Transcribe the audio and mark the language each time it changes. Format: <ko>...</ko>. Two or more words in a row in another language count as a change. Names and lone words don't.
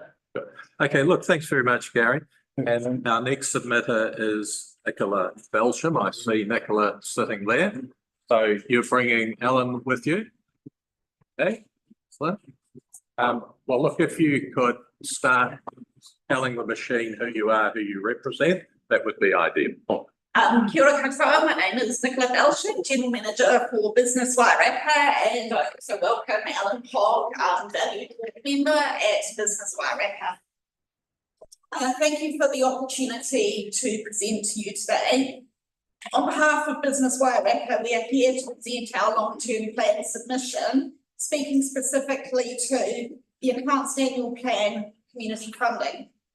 <en>Okay, look, thanks very much, Gary. And our next submitter is Nicola Belsham. I see Nicola sitting there. So you're bringing Ellen with you? Okay, excellent. Well, look, if you could start telling the machine who you are, who you represent, that would be ideal.</en> <mi>Kia ora koutou,</mi> <en>my name is Nicola Belsham, General Manager for Business Wairarapa, and I also welcome Alan Hogg, valued board member at Business Wairarapa. Thank you for the opportunity to present to you today. On behalf of Business Wairarapa, we are here to present our long-term plan submission, speaking specifically to the Enhanced Annual Plan Community Funding.</en>